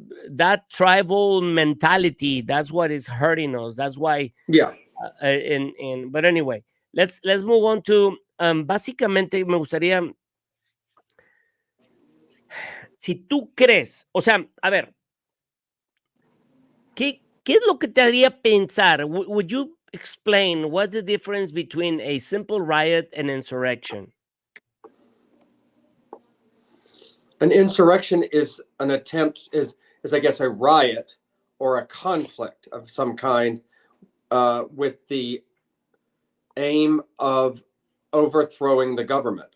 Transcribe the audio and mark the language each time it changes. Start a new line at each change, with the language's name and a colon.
English: That tribal mentality, that's what is hurting us. That's why. yeah. But anyway, let's move on to,
Spanish: básicamente me gustaría, si tú crees, o sea, a ver, ¿qué es lo que te haría pensar?
English: Would you explain what's the difference between a simple riot and insurrection? An insurrection is an attempt, is I guess a riot or a conflict of some kind with the aim of overthrowing the government.